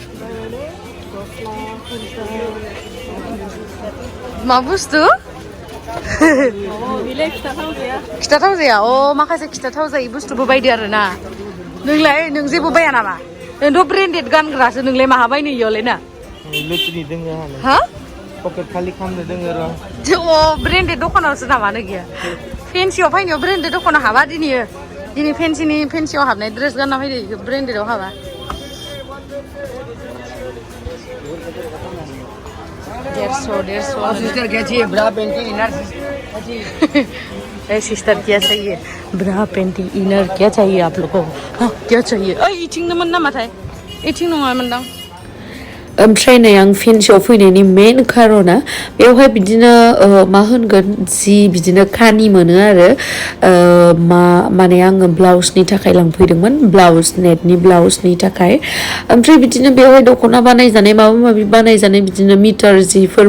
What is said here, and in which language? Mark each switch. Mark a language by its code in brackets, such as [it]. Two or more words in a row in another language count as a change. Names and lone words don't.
[brx] मा बुस्थु खिथाथाव जाया माखासे खिथाथाव जायै बुस्थुबो बायदो आरो ना नोंलाय नों जेबो बाया नामा नोंथ' ब्रेन्डेड गानग्रासो नोंलाय माहा बायनो इयावलाय ना हा पकेट खालि खालामनो दोङो र' ब्रेन्डेड दखानावसो नामानो गैया फेन्सियाव फैनायाव ब्रेन्डेड दखानाव हाबा दिनै फेन्सियाव हाबनाय ड्रेस गानना फैदो ब्रेन्डेडआव हाबा [hi] सिस्टर क्या चाहिए ब्रा पेंटी इनर सिस्टर क्या चाहिए ब्रा पेंटी इनर क्या चाहिए आप लोगों को हाँ क्या चाहिए [brx] इथिंनोमोन नामाथाय इथिं नङामोनदां ओमफ्राय नै आं फेन्सियाव फैनायनि मेन खारना बेवहाय बिदिनो मा होनगोन जि बिदिनो खानि मोनो आरो माने आङो ब्लाउसनि थाखाय लांफैदोंमोन ब्लाउस नेटनि ब्लाउसनि थाखाय ओमफ्राय बिदिनो बेवहाय दख'ना बानायजानाय माबा माबि बानायजानाय बिदिनो मिटार जिफोर